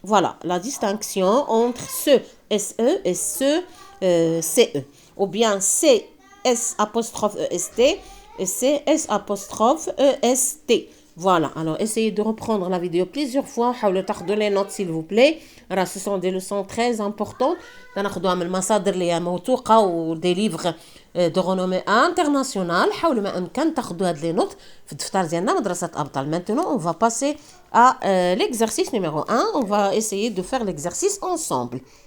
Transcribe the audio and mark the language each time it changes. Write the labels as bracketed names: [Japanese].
[French] Voilà la distinction entre ce SE et ce CE. Ou bien c'est S apostrophe EST et c'est S apostrophe EST. Voilà, alors essayez de reprendre la vidéo plusieurs fois. [Arabic] حاولوا تاخذوا [French] les notes s'il vous plaît. Ce sont des leçons très importantes. [Arabic] ناخذوها من المصادر اللي هي موثوقة و [French] des livres de renommée internationale. [Arabic] حاولوا ما أمكن تاخذوا هاد les notes في الدفتر ديالنا مدرسة أبطال. [French] Maintenant, on va passer à l'exercice numéro 1. On va essayer de faire l'exercice ensemble.